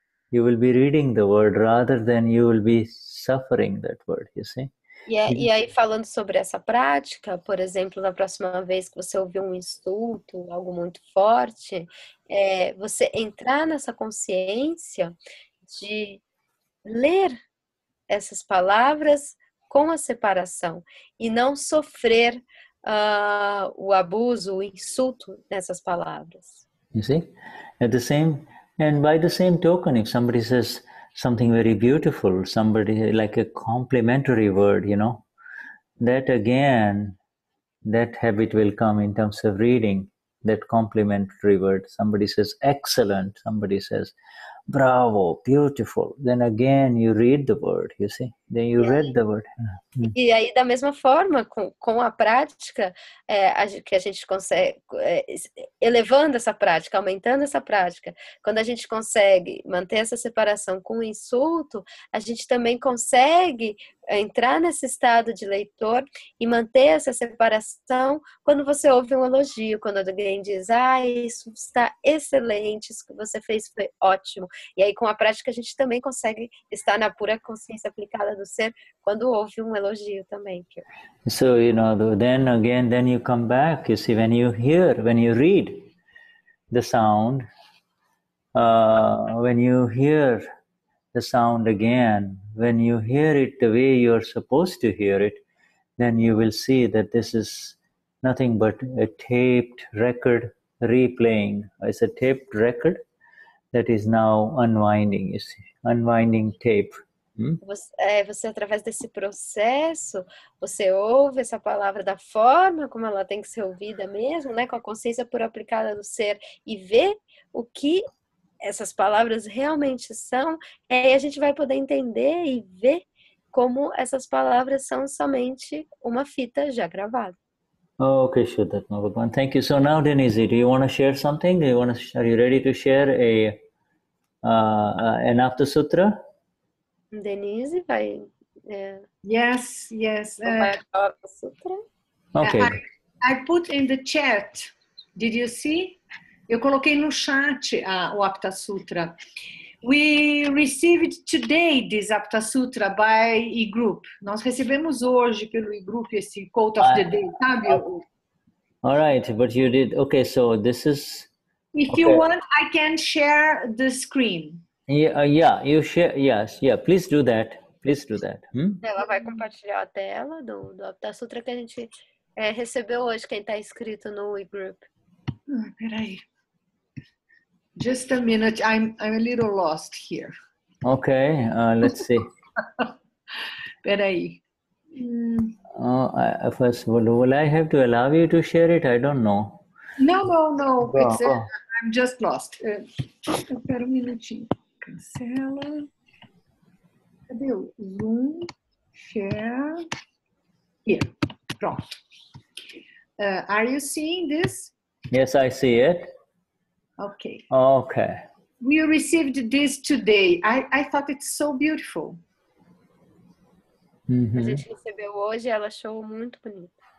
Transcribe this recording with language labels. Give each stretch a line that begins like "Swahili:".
English: You will be reading the word rather than you will be suffering that word, you see.
Portuguese: E aí, falando sobre essa prática, por exemplo, na próxima vez que você ouvir um insulto, algo muito forte, você entrar nessa consciência de ler essas palavras com a separação e não sofrer o abuso, o insulto dessas palavras.
English: You see, by the same token, if somebody says something very beautiful, somebody like a complimentary word, you know, that again, that habit will come in terms of reading that complimentary word. Somebody says excellent, somebody says bravo, beautiful. Then again you read the word, you see. Then you read the word.
Portuguese: E aí, da mesma forma, com a prática, que a gente consegue, elevando essa prática, aumentando essa prática, quando a gente consegue manter essa separação com o insulto, a gente também consegue entrar nesse estado de leitor e manter essa separação quando você ouve um elogio, quando alguém diz, isso está excelente, isso que você fez foi ótimo. E aí, com a prática, a gente também consegue estar na pura consciência aplicada do ser quando ouve um elogio também.
English: So, you know, then you come back, you see, when you read the sound, when you hear the sound again, when you hear it the way you're supposed to hear it, then you will see that this is nothing but a taped record replaying. It's a taped record that is now unwinding, you see, unwinding tape.
Portuguese: Você, através desse processo, você ouve essa palavra da forma como ela tem que ser ouvida mesmo, né, com a consciência pura aplicada do ser, e vê o que essas palavras realmente são, e aí a gente vai poder entender e ver como essas palavras são somente uma fita já gravada.
English: Okay, Shuddha. Thank you. So now, Denize, do you want to share something? Are you ready to share an Apta Sutra?
Portuguese: Denize vai...
English: Yes. Sutra. Okay. I put in the chat. Did you see?
Portuguese: Eu coloquei no chat o Apta Sutra.
English: We received today this Apta Sutra by e-group.
Portuguese: Nós recebemos hoje pelo e-group esse
English: quote of the day,
Portuguese: sabe?
English: All right, but you did. Okay, so this is... If you want, I can share the screen. Yeah, you share. Yes, yeah. Please do that.
Portuguese: Ela vai compartilhar a tela do Apta Sutra que a gente recebeu hoje, quem está inscrito no e-group. Peraí.
English: Just a minute. I'm a little lost here. Okay, let's see.
Portuguese: Peraí.
English: First, will I have to allow you to share it? I don't know. No. Go. I'm just lost.
Portuguese: Espera um minutinho. Cancela. Cadê o Zoom?
English: Share. Here. Pronto. Are you seeing this? Yes, I see it. Okay. Okay. We received this today. I thought it's so beautiful.
Portuguese: A gente recebeu hoje, ela achou muito bonito.